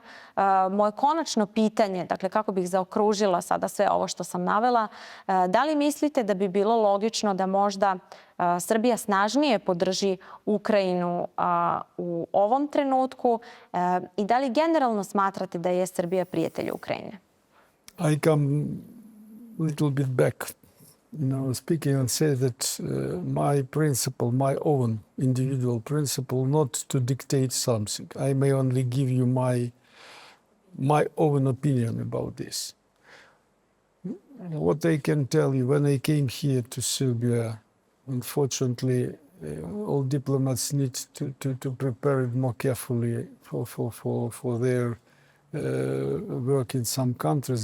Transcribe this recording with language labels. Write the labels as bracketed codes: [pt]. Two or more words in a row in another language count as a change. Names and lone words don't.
[sr] Moje konačno pitanje, dakle kako bih zaokružila sada sve ovo što sam navela, da li mislite da bi bilo logično da možda Srbija snažnije podrži Ukrajinu u ovom trenutku i da li generalno smatrate da je Srbija prijatelj Ukrajine? [en] I come a little bit back, speaking and say that my principle, my own individual principle, not to dictate something. I may only give you my own opinion about this. What I can tell you, when I came here to Serbia, unfortunately, all diplomats need to prepare it more carefully for their work in some countries.